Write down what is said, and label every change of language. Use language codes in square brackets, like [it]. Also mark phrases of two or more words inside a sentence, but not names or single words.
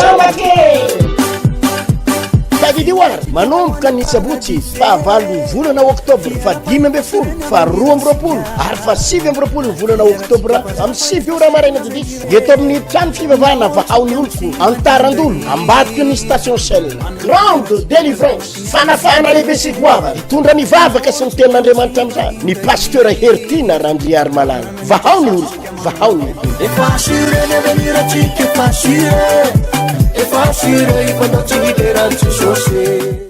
[mg] Davidoir manomboka ny sabotsy fahavalo volana oktobra fa 5 fa 12 ary fa 7 volana oktobra amin'ny 7 ora maraina didika eto amin'ny trano fivavahana vahaony oloko antarandolo ambadiky ny station sel grande délivrance fanafana lehibe sy goavana hitondra ny vavaka sy ny tenin'Andriamanitra amin'izany ny pasteur Hertina Randriary Malala vahaony oloko vahaony [en] If I see it, if I see it,